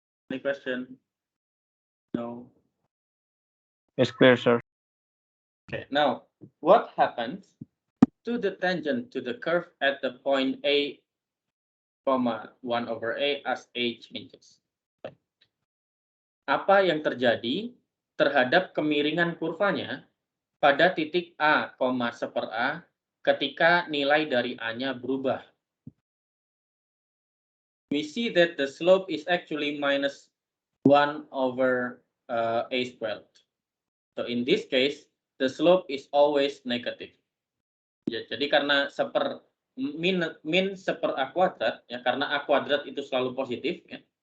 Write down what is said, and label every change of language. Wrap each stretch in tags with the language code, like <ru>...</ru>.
<en>Any question? No. It's clear, sir. Okay. Now, what happens to the tangent to the curve at the point A, 1 over A as A changes?</en> <id>Apa yang terjadi terhadap kemiringan kurvanya pada titik A, 1 A ketika nilai dari A-nya berubah?</id> <en>We see that the slope is actually minus 1 over a squared. So in this case, the slope is always negative.</en> <id>Ya, jadi karena min seper a kuadrat, ya, karena a kuadrat itu selalu positif, ya.</id>